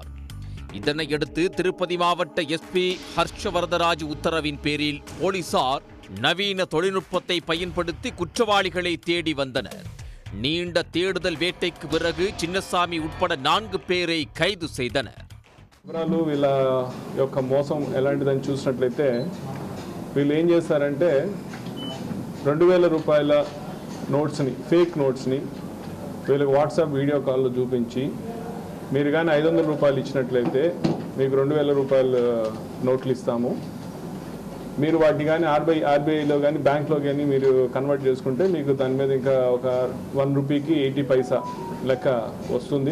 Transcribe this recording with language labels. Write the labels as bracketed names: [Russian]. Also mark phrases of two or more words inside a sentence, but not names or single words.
[Tamil] இதனையடுத்து திருப்பதி மாவட்ட எஸ்பி ஹர்ஷவர்தராஜ் உத்தரவின் பேரில் போலீசார் நவீன தொழில்நுட்பத்தை பயன்படுத்தி குற்றவாளிகளை தேடி வந்தனர். நீண்ட தேடுதல் வேட்டைக்கு பிறகு சின்னசாமி உட்பட 4 பேரை கைது செய்தனர். [Telugu] వీళ్ళ యొక్క మోసం ఎలాంటిదని చూసినట్లయితే వీళ్ళు ఏం చేస్తారంటే 2000 రూపాయల నోట్స్ని ఫేక్ నోట్స్ని వీళ్ళకి వాట్సాప్ వీడియో కాల్లో చూపించి మీరు కానీ 500 రూపాయలు ఇచ్చినట్లయితే మీకు 2000 రూపాయల నోట్లు ఇస్తాము, మీరు వాటిని కానీ ఆర్బీఐలో కానీ బ్యాంక్లో కానీ మీరు కన్వర్ట్ చేసుకుంటే మీకు దాని మీద ఇంకా ఒక 1 రూపీకి 80 పైసా లెక్క వస్తుంది.